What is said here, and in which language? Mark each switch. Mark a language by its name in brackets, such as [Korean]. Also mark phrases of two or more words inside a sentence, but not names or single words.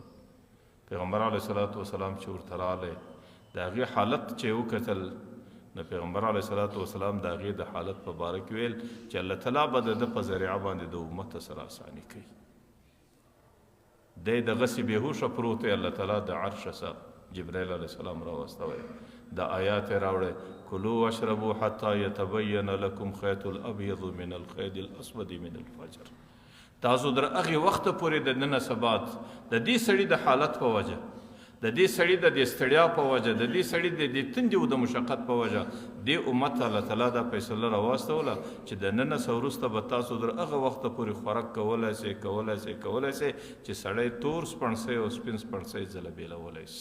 [Pashto] پیغمبر [Arabic] علیه صلات وسلام [Pashto] چې ورته راغلی د هغې حالت چې وکتل نو پیغمبر [Arabic] علیه صلات وسلام [Pashto] د هغې د حالت په باره کې ویل چې الله تعالی به د ده په ذریعه باندې د امت سره اساني کوي. دی دغسې بېهوشه پروت دی الله تعالی د عرش څخه جبرائیل [Arabic] علیه السلام [Pashto] راوستوی د آیات یې راوړی [Arabic] کلوا واشربوا حتی یتبین لکم خیط الابیض من الخیط الاسود من الفجر. [Pashto] تاسو در هغې وخته پورې د نن سبات د دې سړي د حالت په وجه د دې سړي د دې ستړیا په وجه د دې سړي د دې تندې او د مشقت په وجه دې امت ته الله تعالی دا فیصله راواستوله چې د نن څه وروسته به تاسو در هغه وخته پورې خوراک کولی سئ چې سړی تور سپڼسی او سپین سپڼسی ځلبېلولی شي.